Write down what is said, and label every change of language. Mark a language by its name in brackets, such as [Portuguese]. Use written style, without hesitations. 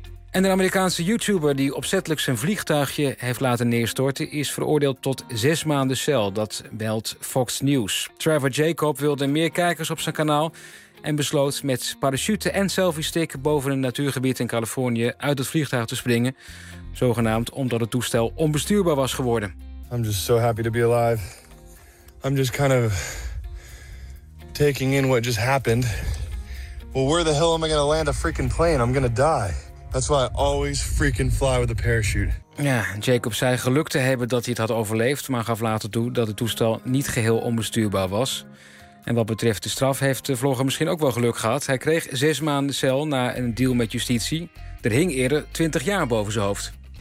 [Dutch] En de Amerikaanse YouTuber die opzettelijk zijn vliegtuigje heeft laten neerstorten is veroordeeld tot 6 maanden cel, dat meldt Fox News. Trevor Jacob wilde meer kijkers op zijn kanaal en besloot met parachute en selfie-stick boven een natuurgebied in Californië uit het vliegtuig te springen, zogenaamd omdat het toestel onbestuurbaar was geworden. [English] I'm just so happy to be alive. I'm just kind of taking in what just happened. Well, where the hell am I going to land a freaking plane? I'm going to die. That's why I always freaking fly with a parachute. [Dutch] Ja, Jacob zei geluk te hebben dat hij het had overleefd, maar gaf later toe dat het toestel niet geheel onbestuurbaar was. En wat betreft de straf heeft de vlogger misschien ook wel geluk gehad. Hij kreeg 6 maanden cel na een deal met justitie. Er hing eerder 20 jaar boven zijn hoofd.